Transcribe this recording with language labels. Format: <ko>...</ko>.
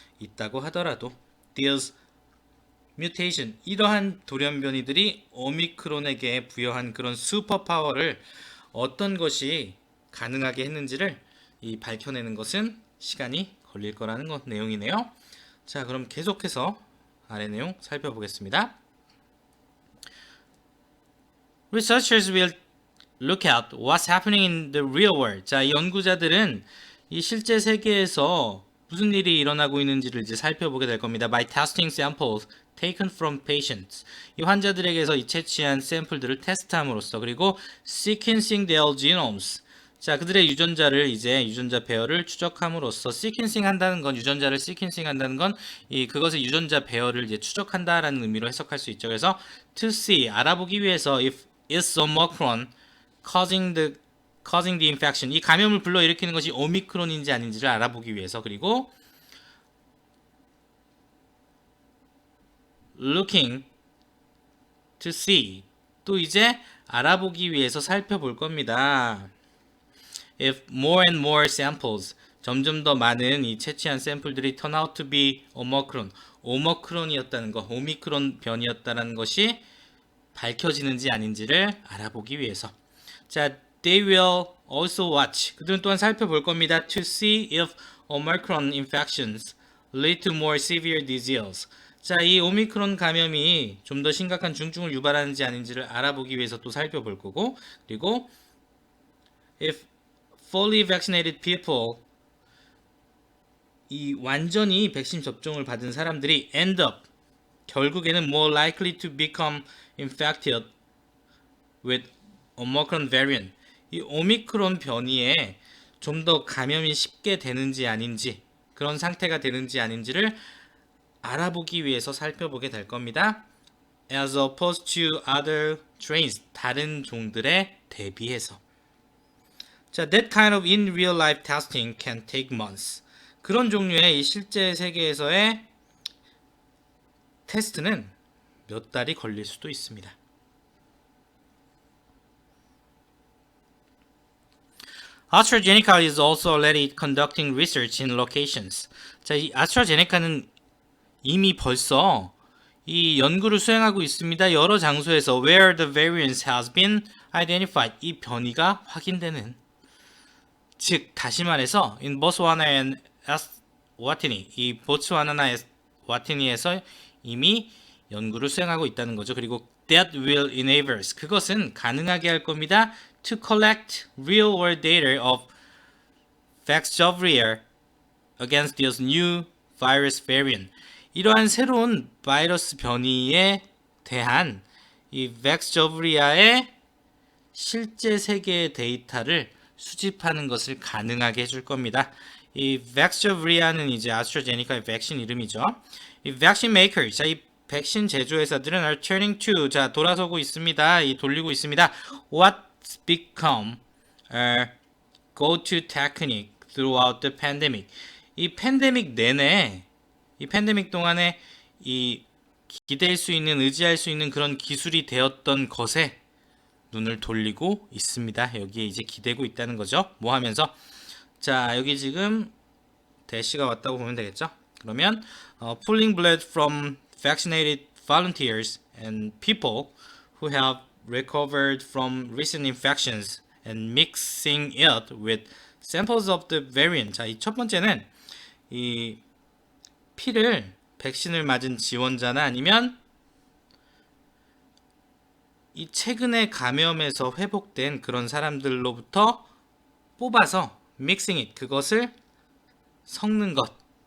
<ko>있다고 하더라도</ko> <en>these mutation,</en> <ko>이러한 돌연변이들이 오미크론에게 부여한 그런 슈퍼파워를 어떤 것이 가능하게 했는지를 밝혀내는 것은 시간이 걸릴 거라는 내용이네요. 자, 그럼 계속해서 아래 내용 살펴보겠습니다.</ko> <en>Researchers will look at what's happening in the real world.</en> <ko>자, 이 연구자들은 이 실제 세계에서 무슨 일이 일어나고 있는지를 이제 살펴보게 될 겁니다.</ko> <en>By testing samples taken from patients.</en> <ko>이 환자들에게서 이 채취한 샘플들을 테스트함으로써, 그리고</ko> <en>sequencing their genomes.</en> <ko>자, 그들의 유전자를 이제 유전자 배열을 추적함으로써, sequencing 한다는 건, 유전자를 sequencing 한다는 건 그것의 유전자 배열을 이제 추적한다라는 의미로 해석할 수 있죠. 그래서</ko> <en>to see,</en> <ko>알아보기 위해서</ko> <en>if is Omicron causing the infection,</en> <ko>이 감염을 불러일으키는 것이 오미크론인지 아닌지를 알아보기 위해서, 그리고</ko> <en>looking to see,</en> <ko>또 이제 알아보기 위해서 살펴볼 겁니다.</ko> <en>If more and more samples,</en> <ko>점점 더 많은 이 채취한 샘플들이</ko> <en>turn out to be</en> <ko>오미크론이었다는 거, 오미크론 변이었다는 것이 밝혀지는지 아닌지를 알아보기 위해서. 자,</ko> <en>they will also watch,</en> <ko>그들은 또한 살펴볼 겁니다.</ko> <en>To see if Omicron infections lead to more severe disease.</en> <ko>자, 이 오미크론 감염이 좀 더 심각한 중증을 유발하는지 아닌지를 알아보기 위해서 또 살펴볼 거고, 그리고</ko> <en>if fully vaccinated people,</en> <ko>이 완전히 백신 접종을 받은 사람들이</ko> <en>end up,</en> <ko>결국에는</ko> <en>more likely to become infected with Omicron variant,</en> <ko>이 오미크론 변이에 좀 더 감염이 쉽게 되는지 아닌지, 그런 상태가 되는지 아닌지를 알아보기 위해서 살펴보게 될 겁니다.</ko> <en>As opposed to other strains,</en> <ko>다른 종들에 대비해서.</ko> <en>자, that kind of in real life testing can take months.</en> <ko>그런 종류의 이 실제 세계에서의 테스트는 몇 달이 걸릴 수도 있습니다.</ko> <en>AstraZeneca is also already conducting research in locations.</en> <ko>자, 이 아스트라제네카는 이미 벌써 이 연구를 수행하고 있습니다. 여러 장소에서</ko> <en>where the variance has been identified,</en> <ko>이 변이가 확인되는. 즉 다시 말해서</ko> <en>in Botswana and Eswatini,</en> <ko>이 보츠와나나 와티니에서 이미 연구를 수행하고 있다는 거죠. 그리고</ko> <en>that will enable us,</en> <ko>그것은 가능하게 할 겁니다.</ko> <en>to collect real world data of Vaxzevria against this new virus variant.</en> <ko>이러한 새로운 바이러스 변이에 대한 이 Vaxzevria의 실제 세계의 데이터를 수집하는 것을 가능하게 해줄 겁니다. 이 Vaxzevria는 이제 아스트라제네카의 백신 이름이죠. 이</ko> <en>vaccine makers,</en> <ko>자, 이 백신 제조회사들은</ko> <en>are turning to,</en> <ko>자, 돌아서고 있습니다. 이 돌리고 있습니다.</ko> <en>What's become a go-to technique throughout the pandemic.</en> <ko>이 팬데믹 내내, 이 팬데믹 동안에 이 기댈 수 있는, 의지할 수 있는 그런 기술이 되었던 것에 눈을 돌리고 있습니다. 여기에 이제 기대고 있다는 거죠. 뭐 하면서? 자, 여기 지금 대시가 왔다고 보면 되겠죠. 그러면</ko> <en>pulling blood from vaccinated volunteers and people who have recovered from recent infections and mixing it with samples of the variant.</en> <ko>자, 이 첫 번째는 이 피를 백신을 맞은 지원자나 아니면 이 최근에 감염에서 회복된 그런 사람들로부터 뽑아서</ko> <en>mixing it,</en> <ko>그것을 섞는 것,</ko>